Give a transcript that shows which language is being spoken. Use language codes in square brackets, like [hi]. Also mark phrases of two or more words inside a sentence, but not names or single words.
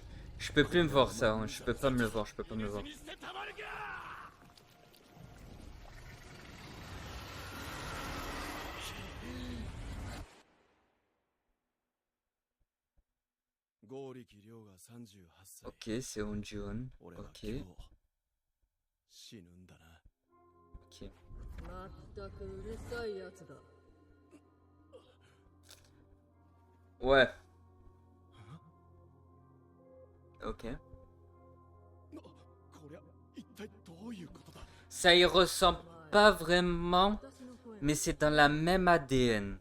[fr] Je peux plus me voir ça, hein. Je peux pas me le voir, je peux pas me le voir. Ok, c'est Onjuon. Ok. Ok. [ja] まったくうるさいやつだ。 [fr] Ouais. Ok. Ça y ressemble pas vraiment, mais c'est dans la même ADN.